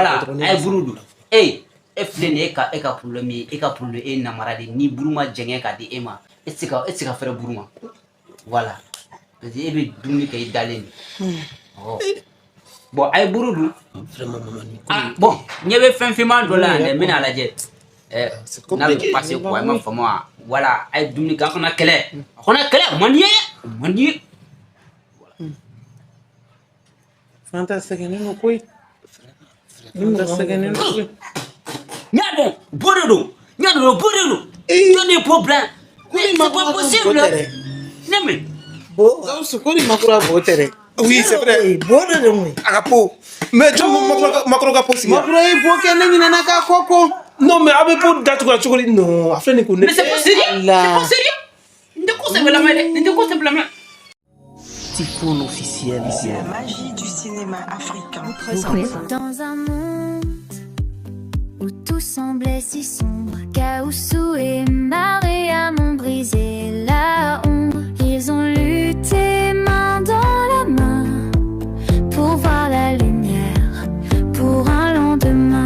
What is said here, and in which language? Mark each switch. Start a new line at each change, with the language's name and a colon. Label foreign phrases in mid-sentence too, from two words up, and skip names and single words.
Bambara: voilà a ye buru dun e filɛ nin ye e ka problème ye e ka problème e namara de ni buru ma jɛngɛ ka di e ma e tɛ se ka fɛrɛ buru ma voilà parce que e bɛ dumuni kɛ I dalen de bon a ye buru dun bon ɲɛ bɛ fɛn finman dɔ la yan dɛ n bɛna lajɛ n'a bɛ
French: passé quoi
Bambara: i m'a faamu wa voilà a ye dumuni kɛ a kana kɛlɛ man di ye fanta sɛgɛnnen don koyi fanta sɛgɛnnen don koyi n y'a dɔn bo de don jɔn de problème
French: c'est pas possible
Bambara: ne mɛ Gawusu ko ni makura bo tɛ dɛ
French: oui c'est vrai
Bambara: bo de don a ka po mais makoro ka po sigi makura ye bo kɛ ne ɲinɛna ka kɔkɔ
French: non mais
Bambara: a bɛ po datugu cogo di non a filɛ nin ko ne
French: mais c'est pas sérieux
Bambara: n tɛ ko sɛbɛlama dɛ n tɛ ko sɛbɛlama
French: Typhoon officiel. C'est la magie du cinéma africain. Dans un monde où tout semblait si sombre, Gawusu et Mariam ont brisé la ombre. Ils ont lutté main dans la main pour voir la lumière, pour un lendemain.